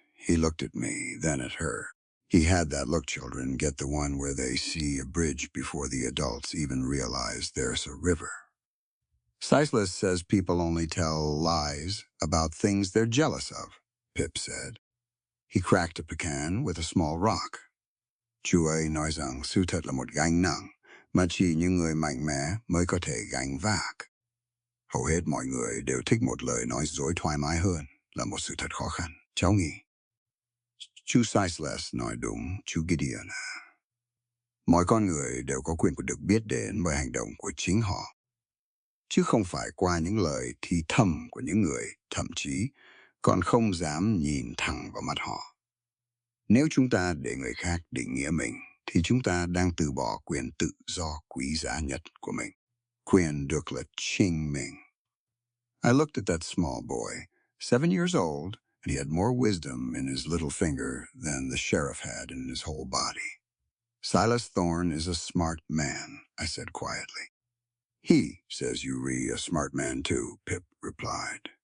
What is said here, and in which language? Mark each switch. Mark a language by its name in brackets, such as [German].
[English] He looked at me, then at her. He had that look children get, the one where they see a bridge before the adults even realize there's a river. "Silas says people only tell lies about things they're jealous of," Pip said. He cracked a pecan with a small rock. [Vietnamese] "Chú ấy nói rằng sự thật là một gánh nặng, mà chỉ những người mạnh mẽ mới có thể gánh vác. Hầu hết mọi người đều thích một lời nói dối thoải mái hơn là một sự thật khó khăn, cháu nghĩ." "Chú Silas nói đúng, chú Gideon à. Mọi con người đều có quyền được biết đến bởi hành động của chính họ, chứ không phải qua những lời thì thầm của những người thậm chí còn không dám nhìn thẳng vào mặt họ. Nếu chúng ta để người khác định nghĩa mình, thì chúng ta đang từ bỏ quyền tự do quý giá nhất của mình, quyền được là chính mình." [English] I looked at that small boy, 7 years old, and he had more wisdom in his little finger than the sheriff had in his whole body. "Silas Thorne is a smart man," I said quietly. "He says you a smart man too," Pip replied.